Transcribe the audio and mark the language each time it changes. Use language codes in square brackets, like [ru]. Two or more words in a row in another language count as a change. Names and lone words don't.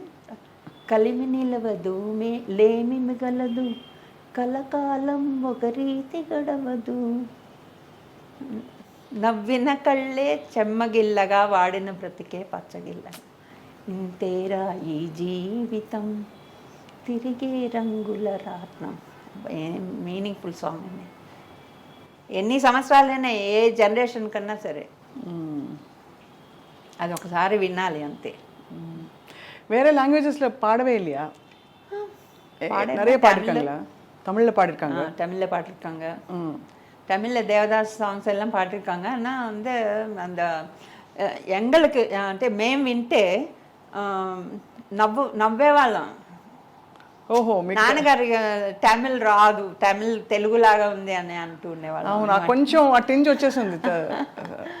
[te] కలిమి నిలవదు లేమి మిగలదు, కలకాలం ఒక రీతి గడవదు, నవ్విన కళ్ళే చెమ్మగిల్లగా వాడిన బ్రతికే పచ్చగిల్లగా, ఇంతేరా ఈ జీవితం తిరిగే రంగుల రాట్నం. [en] meaningful song [te] అండి. ఎన్ని సంవత్సరాలైనా ఏ జనరేషన్ కన్నా సరే అది ఒకసారి వినాలి అంతే. [ta] வேற லாங்குவேஜஸ்ல பாடவே இல்லையா? நிறைய பாடிருக்காங்களா? தமிழ்ல பாடிருக்காங்க, தமிழ்ல பாடிருக்காங்க, தமிழ்ல தேவதாஸ் சாங்ஸ் எல்லாம் பாடிருக்காங்க. ஆனால் வந்து அந்த எங்களுக்கு [te] అంటే మేము వింటే నవ్వేవాళ్ళం. ఓహో మీకు నాన్నగారు తమిళ్ రాదు, తెలుగులాగా ఉంది అని అంటూ ఉండేవాళ్ళం. అవును కొంచెం అటు నుంచి వచ్చేసింది